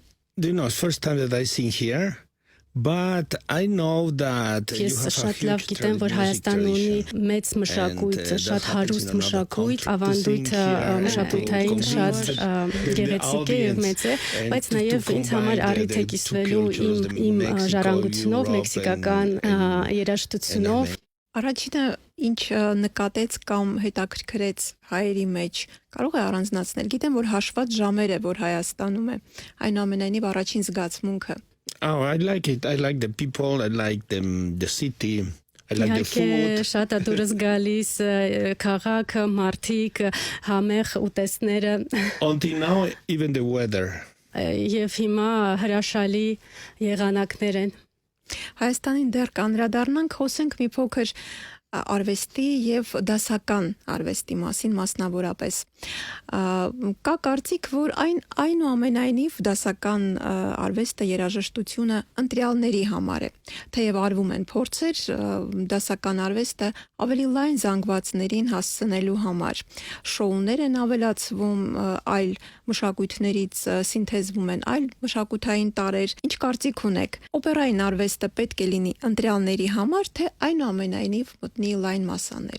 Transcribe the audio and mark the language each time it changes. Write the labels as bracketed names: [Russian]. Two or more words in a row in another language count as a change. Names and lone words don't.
[English] You know, it's first time that I sing here, but I know that you [Armenian] Ես [English] have a [Armenian] շատ լավ [English] huge [Armenian] գիտեմ, որ [English] music [Armenian] Հայաստանը ունի [English] tradition. [Armenian] մեծ մշակույթ, [English] And, [Armenian] շատ [English] that [Armenian] հարուստ [English] happens in a lot of [Armenian] մշակույթ, [English] countries. [Armenian] ավանդույթը [English] To sing here [Armenian] մշակութային [English] and to [Armenian] շատ [English] compete [Armenian] գեղեցիկ է եւ մեծ է, [English] and [Armenian] բայց [English] to [Armenian] նաեւ ինձ համար [English] combine [Armenian] առիթ է [English] the two [Armenian] կիսվելու [English] cultures, the [Armenian] իմ [English] Mexico, [Armenian] ժառանգությունով, [English] Europe [Armenian] մեքսիկական [English] and [Armenian] երաժշտությունով։ Առաջինը ինչ նկատեց կամ հետաքրքրեց հայերի մեջ, կարող է առանձնացնել։ Գիտեմ, որ հաշված ժամեր է, որ Հայաստանում է։ Այնուամենայնիվ առաջին զգացմունքը։ [English] Oh, I like it. I like the people. I like the city. I like the [Armenian] Իհարկե [English] food. [Armenian] շատ է դուրս գալիս քաղաքը, մարդիկ, համեղ ուտեստները [English] Until now, even the weather. [Armenian] եւ հիմա հրաշալի եղանակներ են։ Հայաստանին դեռ կանրադառնանք, խոսենք մի փոքր արվեստի եւ դասական արվեստի մասին մասնավորապես։ Կա կարծիք, որ այնուամենայնիվ դասական արվեստը երաժշտությունը ընտրյալների համար է։ Թեև արվում են փորձեր դասական արվեստը ավելի լայն զանգվածներին հասցնելու համար։ Շոուներ են ավելացվում, այլ մշակույթներից սինթեզվում են այլ մշակութային տարրեր։ Ինչ կարծիք ունեք։ Օպերային արվեստը պետք է լինի ընտրյալների համար, թե այնուամենայնիվ մտնի լայն մասաներ։